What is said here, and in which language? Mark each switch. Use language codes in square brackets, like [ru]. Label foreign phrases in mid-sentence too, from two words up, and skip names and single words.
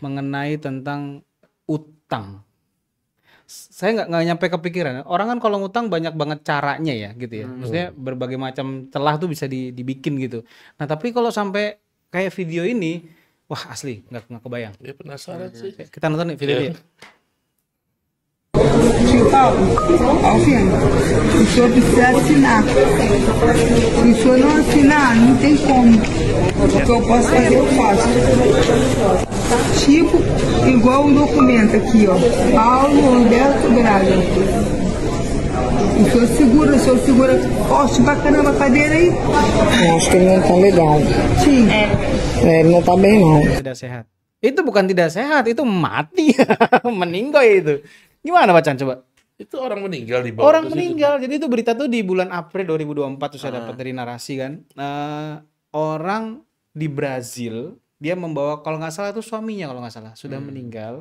[id] Mengenai tentang utang. Saya nggak nyampe kepikiran. Orang kan kalau ngutang banyak banget caranya ya gitu ya. Maksudnya berbagai macam celah tuh bisa dibikin gitu. Nah tapi kalau sampai kayak video ini, wah asli nggak kebayang. Ya penasaran sih. Kita nonton nih videonya. [pt] Tio Paulo, Alfino, o senhor precisa assinar. Se o senhor não assinar, não tem como. O que eu posso fazer, eu faço. Tipo, igual um documento aqui, ó. Paulo Roberto Braga. O senhor segura forte pra caramba a cadeira aí. Eu acho que ele não tá legal. Sim. Ele não tá bem, não. [id] Tidak sehat. Itu bukan tidak sehat, itu mati. Meninggal itu. Gimana Pacan coba? Itu orang meninggal di bawah. Orang meninggal. Jadi itu berita tuh di bulan April 2024 tuh saya dapat dari narasi kan. Orang di Brazil, dia membawa kalau nggak salah itu suaminya kalau nggak salah sudah meninggal.